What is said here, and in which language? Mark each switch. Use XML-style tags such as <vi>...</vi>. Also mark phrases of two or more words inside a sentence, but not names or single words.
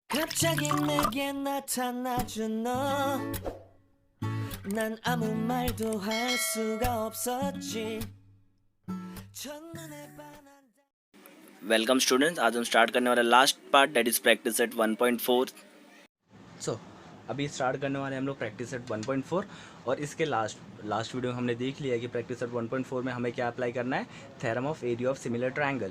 <ko>갑자기 내게 나타나준 너, 난 아무 말도 할 수가 없었지. 첫눈에 반한.</ko> <en>welcome students,</en> <hi>आज हम स्टार्ट करने वाला</hi> <en>last part that is practice set 1.4।</en> <hi>सो अभी स्टार्ट करने वाले हम लोग</hi> <en>practice set</en> <hi>1.4 और इसके</hi> <en>last video</en> <hi>में हमने देख लिया है कि</hi> <en>practice set</en> <hi>1.4 में हमें क्या अप्लाई करना है,</hi> <en>theorem of area of similar triangle.</en>